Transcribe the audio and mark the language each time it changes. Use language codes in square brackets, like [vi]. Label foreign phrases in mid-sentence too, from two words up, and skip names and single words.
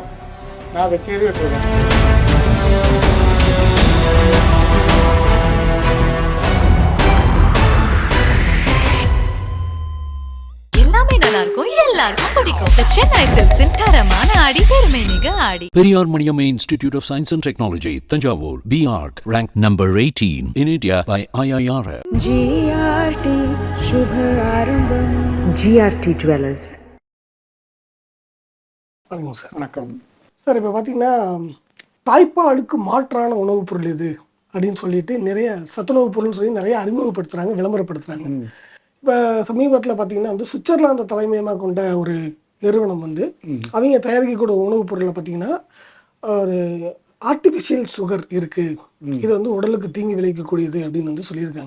[ta] நான் அதை செய்துட்டு இருக்கேன். எல்லாருக்கும் பிடிக்கும். சென்னை சில்க்ஸின் தரமான ஆடி, பெருமை மிக ஆடி. [en] Periyar Maniamma Institute of Science and Technology, Tanjavur, B.Arc, ranked number 18 in India by IIR. [ta] GRT சுப ஆரம்பம். GRT Jewelers. வணக்கம் சார். வணக்கம் சார், இப்போ பார்த்தீங்கன்னா தாய்ப்பாலுக்கு மாற்றான உணவுப் பொருள் இது அப்படின்னு சொல்லிட்டு நிறைய சத்துணவுப் பொருள்னு சொல்லி நிறைய அறிமுகப்படுத்துகிறாங்க, விளம்பரப்படுத்துகிறாங்க. இப்போ சமீபத்தில் பார்த்தீங்கன்னா சுவிட்சர்லாந்து தலைமையமாக கொண்ட ஒரு நிறுவனம் அவங்க தயாரிக்கக்கூடிய உணவுப் பொருளை பார்த்தீங்கன்னா ஒரு [en] artificial sugar [ta] இருக்குது, இது உடலுக்கு தீங்கு விளைவிக்கக்கூடியது அப்படின்னு சொல்லியிருக்காங்க.